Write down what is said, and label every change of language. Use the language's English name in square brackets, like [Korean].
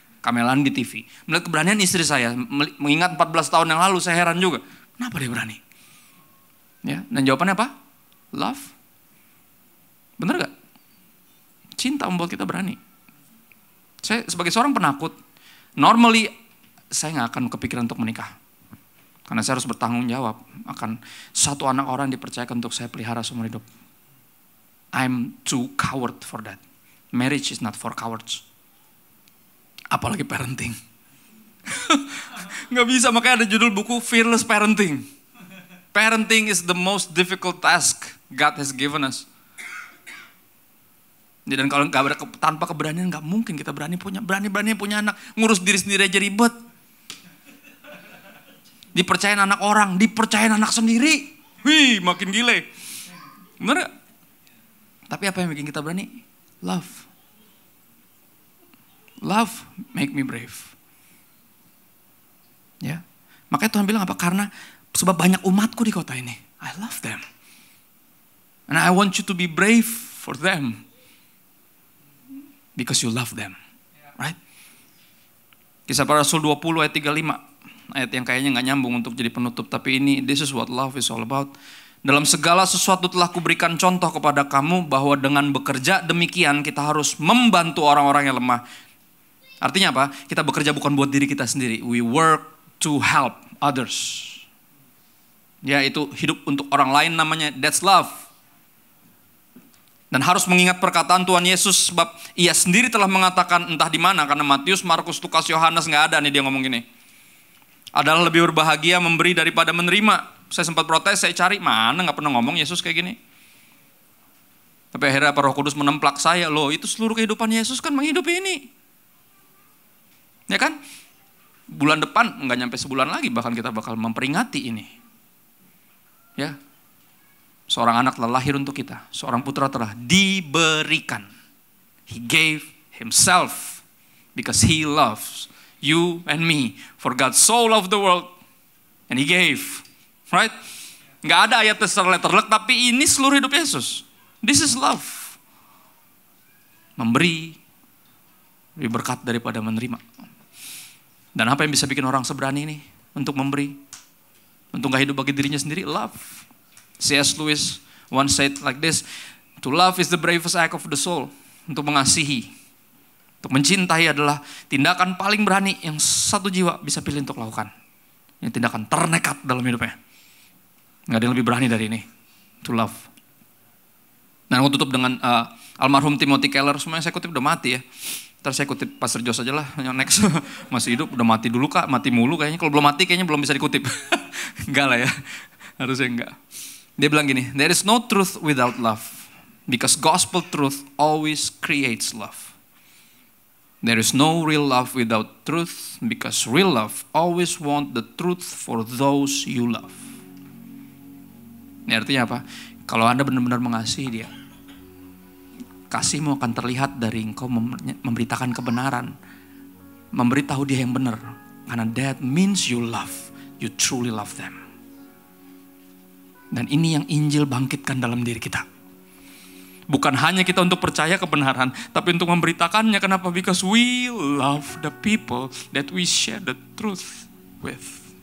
[Indonesian] Kamelan di TV. Melihat keberanian istri saya, mengingat 14 tahun yang lalu, saya heran juga. Kenapa dia berani? Ya, dan jawabannya apa? Love. Bener gak? Cinta membuat kita berani. Saya sebagai seorang penakut, normally saya gak akan kepikiran untuk menikah. Karena saya harus bertanggung jawab akan satu anak orang dipercayakan untuk saya pelihara seumur hidup. [English] I'm too coward for that. Marriage is not for cowards. Apalagi parenting. [Indonesian] Gak bisa, makanya ada judul buku [English] Fearless Parenting. Parenting is the most difficult task God has given us. [Indonesian] Dan kalau tanpa keberanian gak mungkin kita berani punya anak. Ngurus diri sendiri aja ribet. Dipercayain anak orang, dipercayain anak sendiri. Wih, makin gile. Bener gak? Tapi apa yang bikin kita berani? Love. [English] Love make me brave. [Indonesian] Ya. Makanya Tuhan bilang apa? Karena sebab banyak umatku di kota ini. [English] I love them. And I want you to be brave for them. Because you love them. Right? [Indonesian] Kisah Para Rasul 20 ayat 35. Ayat yang kayaknya gak nyambung untuk jadi penutup. Tapi ini, [English] this is what love is all about. [Indonesian] Dalam segala sesuatu telah kuberikan contoh kepada kamu bahwa dengan bekerja demikian kita harus membantu orang-orang yang lemah. Artinya apa? Kita bekerja bukan buat diri kita sendiri. [English] We work to help others. [Indonesian] Ya, itu hidup untuk orang lain namanya. [English] That's love. [Indonesian] Dan harus mengingat perkataan Tuhan Yesus sebab ia sendiri telah mengatakan entah di mana, karena Matius, Markus, Lukas, Yohanes nggak ada nih dia ngomong gini. Adalah lebih berbahagia memberi daripada menerima. Saya sempat protes, saya cari mana nggak pernah ngomong Yesus kayak gini. Tapi akhirnya Roh Kudus menemplak saya, loh itu seluruh kehidupan Yesus kan menghidupi ini. Ya kan? Bulan depan, nggak nyampe sebulan lagi, bahkan kita bakal memperingati ini. Ya, seorang anak telah lahir untuk kita, seorang putra telah diberikan. [English] He gave himself because he loves you and me. For God so loved the world And He gave. Right? [Indonesian] Nggak ada ayat terlek, tapi ini seluruh hidup Yesus. [English] This is love. [Indonesian] Memberi lebih berkat daripada menerima. Dan apa yang bisa bikin orang seberani ini untuk memberi? Untuk gak hidup bagi dirinya sendiri? [English] Love. C.S. Lewis once said like this, to love is the bravest act of the soul. [Indonesian] Untuk mengasihi, untuk mencintai adalah tindakan paling berani yang satu jiwa bisa pilih untuk lakukan. Ini tindakan ternekat dalam hidupnya. Gak ada yang lebih berani dari ini. [English] To love. [Indonesian] Nah, aku tutup dengan almarhum Timothy Keller. Semuanya saya kutip udah mati ya. Ntar saya kutip Pastor Jos aja lah. Yang next masih hidup, udah mati dulu kak. Mati mulu kayaknya. Kalau belum mati kayaknya belum bisa dikutip. Enggak lah ya. Harusnya enggak. Dia bilang gini, [English] there is no truth without love. Because gospel truth always creates love. There is no real love without truth. Because real love always want the truth for those you love. [Indonesian] Ini artinya apa? Kalau Anda benar-benar mengasihi dia, kasihmu akan terlihat dari engkau memberitakan kebenaran. Memberitahu dia yang benar. [English] Karena that means you love. You truly love them. [Indonesian] Dan ini yang Injil bangkitkan dalam diri kita. Bukan hanya kita untuk percaya kebenaran, tapi untuk memberitakannya. Kenapa? [English] Because we love the people that we share the truth with.